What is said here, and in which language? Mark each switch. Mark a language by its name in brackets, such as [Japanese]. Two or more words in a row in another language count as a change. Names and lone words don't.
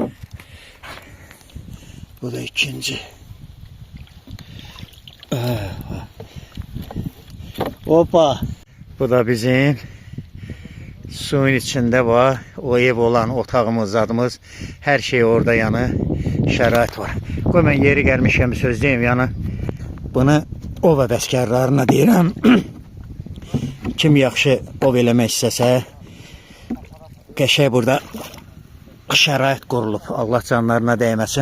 [Azerbaijani] Bu da ikinci. Hoppa. [Turkish] Bu da bizim suyun içinde var. [Azerbaijani] O ev olan otağımız, zadımız. [Turkish] Her şey orada yani. [Azerbaijani] Şərait var. Qoy mən yeri gəlmişəm söz deyim yəni. Bunu ova bəskarlarına deyirəm. Kim yaxşı ov eləmək istəsə qəşəng burada şərait qurulub. Allah canlarına dəyməsin.